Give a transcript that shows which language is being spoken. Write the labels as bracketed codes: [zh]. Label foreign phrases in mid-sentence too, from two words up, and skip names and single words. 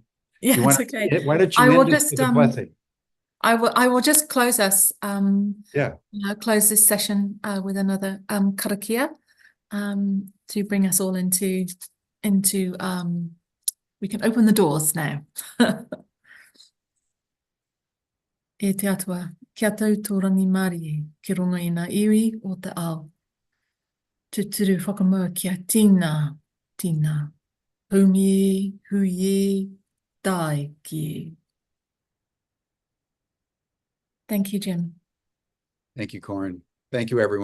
[en] Yeah, it's okay. Why don't you I will end us just with a blessing? I will just close us. Yeah. Close this session with another karakia to bring us all into we can open the doors now. [mi] E te atua, kia tau tōrangi Māori ki runga i ngā iwi o te ao. Tuturu whakamua kia tīna, tīna. Haumi, hui, dai ki. [en] Thank you, Jim. Thank you, Corryn. Thank you, everyone.